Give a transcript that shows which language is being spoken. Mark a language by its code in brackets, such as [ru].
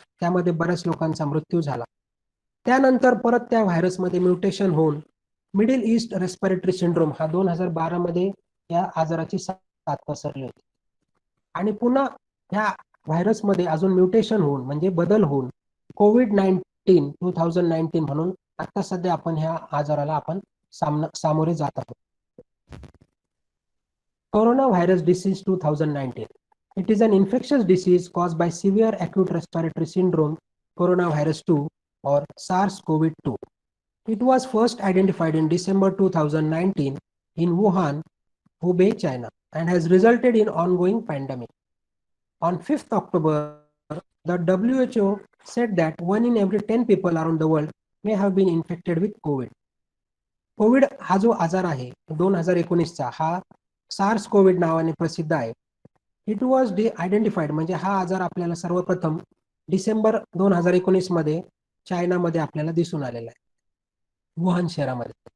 [mr] त्यामध्ये बऱ्याच लोकांचा मृत्यू झाला. त्यानंतर परत त्या व्हायरसमध्ये म्युटेशन होऊन [en] middle east respiratory syndrome [mr] हा 2012 मध्ये या आजाराची साथ पसरली होती. आणि पुन्हा ह्या व्हायरसमध्ये अजून म्युटेशन होऊन म्हणजे बदल होऊन COVID-19 2019 म्हणून आता सध्या आपण ह्या आजाराला आपण सामोरे जात आहोत. [en] Coronavirus disease 2019. It is an infectious disease caused by severe acute respiratory syndrome, coronavirus 2 or SARS-CoV-2. It was first identified in December 2019 in Wuhan, Hubei, China, and has resulted in ongoing pandemic. On 5th October, the WHO said that 1 in every 10 people around the world may have been infected with COVID. [mr] Covid हा जो आजार आहे 2019चा हा SARS Covid नावाने प्रसिद्ध आहे. [en] it was identified [mr] म्हणजे हा आजार आपल्याला सर्वप्रथम डिसेंबर 2019 मध्ये चायनामध्ये आपल्याला दिसून आलेला आहे, वुहान शहरामध्ये.